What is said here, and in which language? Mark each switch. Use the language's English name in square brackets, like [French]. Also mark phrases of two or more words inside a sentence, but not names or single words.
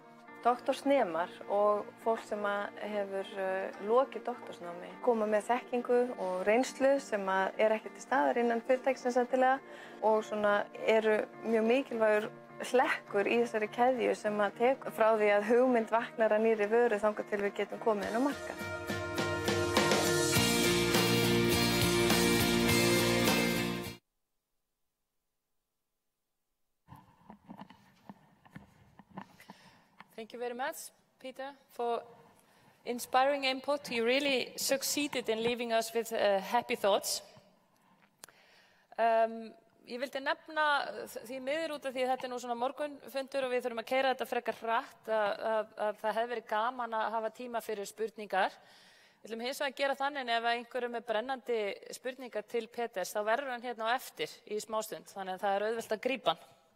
[Icelandic] Doktorsnemar og fólk sem hefur lokið doktorsnámi koma með þekkingu og reynslu sem ekki til staðar innan fyrirtækisins endilega og eru mjög mikilvægur hlekkur í þessari keðju sem tekur frá því að hugmynd vaknar að nýrri vöru þangað til við getum komið inn á markað. [English] Thank you very much, Peter, for inspiring input. You really succeeded in leaving us with happy thoughts. [Icelandic] Ég vildi nefna því miður út af því að þetta nú svona morgunfundur og við þurfum að keyra þetta frekar hratt að það hefði verið gaman að hafa tíma fyrir spurningar. Við viljum hins vegar að gera þannig ef einhverju með brennandi spurningar til Peders þá verður hann hérna á eftir í smástund, þannig að það auðvelt að grípa hann.